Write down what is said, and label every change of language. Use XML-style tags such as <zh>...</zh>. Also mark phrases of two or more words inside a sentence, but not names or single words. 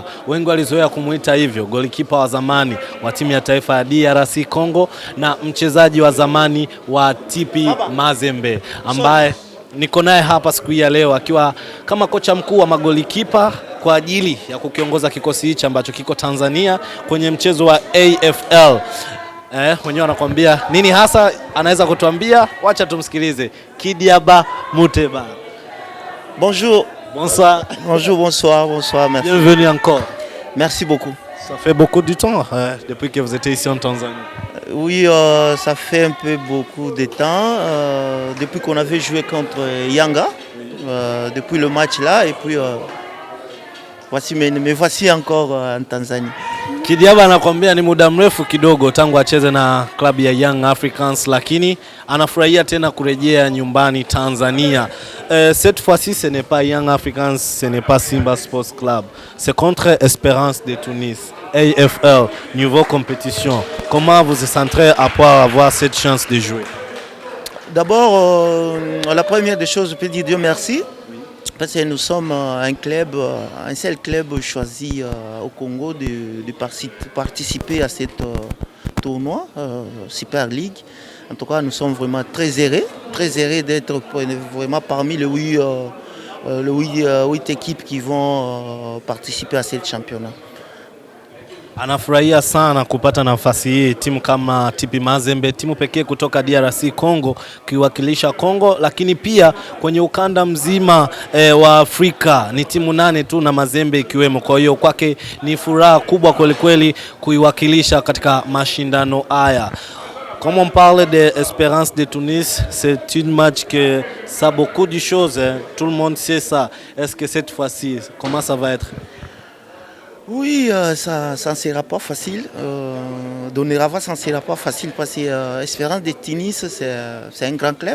<sw>Wengi walizoea kumuita hivyo, golikipa wa zamani wa timu ya taifa ya DRC Congo na mchezaji wa zamani wa TP Mazembe, ambaye niko naye hapa siku hii ya leo akiwa kama kocha mkuu wa magolikipa kwa ajili ya kukiongoza kikosi hichi ambacho kiko Tanzania kwenye mchezo wa AFL. Wenyewe anakuambia nini hasa anaweza kutuambia? Wacha tumsikilize. Kidiaba Muteba.</sw> <fr>Bonjour. Bonsoir. Bonjour, bonsoir, merci. Bienvenue encore. Merci beaucoup. Ça fait beaucoup de temps depuis que vous étiez ici en Tanzanie. Oui, ça fait un peu beaucoup de temps, depuis qu'on avait joué contre Yanga, depuis le match là, et puis voici encore en Tanzanie.</fr> <sw>Kidiaba anakuambia ni muda mrefu kidogo tangu acheze na klabu ya Young Africans, lakini anafurahia tena kurejea nyumbani Tanzania.</sw> <fr>Cette fois-ci ce n'est pas Young Africans, ce n'est pas Simba Sports Club, c'est contre Espérance de Tunis, AFL, niveau compétition. Comment vous vous sentez après avoir cette chance de jouer? D'abord, la première des choses, je peux dire Dieu merci. Parce que nous sommes un club, un seul club choisi au Congo de participer à ce tournoi, Super League. En tout cas, nous sommes vraiment très heureux d'être vraiment parmi les 8 équipes qui vont participer à ce championnat.</fr> <sw>Anafurahia sana kupata nafasi hii, timu kama TP Mazembe, timu pekee kutoka DRC Congo kiwakilisha Congo, lakini pia kwenye ukanda mzima wa Afrika ni timu 8 tu na Mazembe ikiwemo. Kwa hiyo kwake ni furaha kubwa kweli kweli kuiwakilisha katika mashindano haya.</sw> <fr>Comme on parle de Espérance de Tunis, c'est une match que ça beaucoup de choses, tout le monde sait ça. Est-ce que cette fois-ci, comment ça va être? Oui, ça ne sera pas facile. Donerava, ça ne sera pas facile parce que Espérance de Tunis, c'est un grand club.</fr>